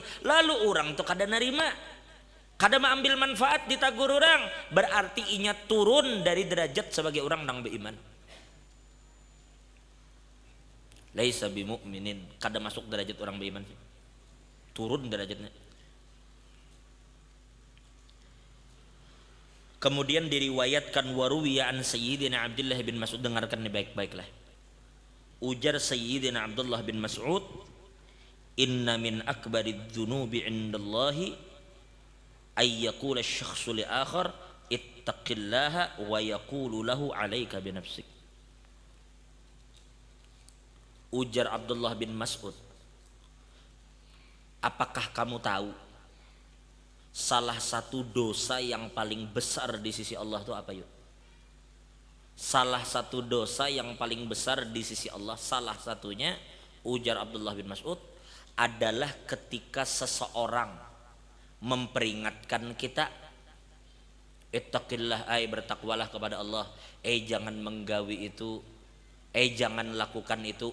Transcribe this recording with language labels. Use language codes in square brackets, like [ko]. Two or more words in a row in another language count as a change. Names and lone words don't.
[bjn] Lalu orang tuh kada nerima, kada mengambil manfaat, ditagur orang, berarti inya turun dari derajat sebagai orang yang beriman. [ar] ليس بمؤمن, [bjn] kada masuk derajat orang beriman, turun derajatnya. [id] Kemudian diriwayatkan [ar] وروي عن [id] Sayyidina Abdullah bin Mas'ud, dengarkan ini baik-baiklah. [ar] Ujar Sayyidina Abdullah bin Mas'ud, إن من أكبر الذنوب عند الله أن يقول الشخص لآخر اتق الله ويقول له عليك بنفسك. [bjn] Ujar Abdullah bin Mas'ud, [id] apakah kamu tahu salah satu dosa yang paling besar di sisi Allah itu apa yuk? Salah satu dosa yang paling besar di sisi Allah, salah satunya, ujar Abdullah bin Mas'ud, adalah ketika seseorang memperingatkan kita, ittaqillah, bertakwalah kepada Allah, jangan menggawi itu, jangan lakukan itu.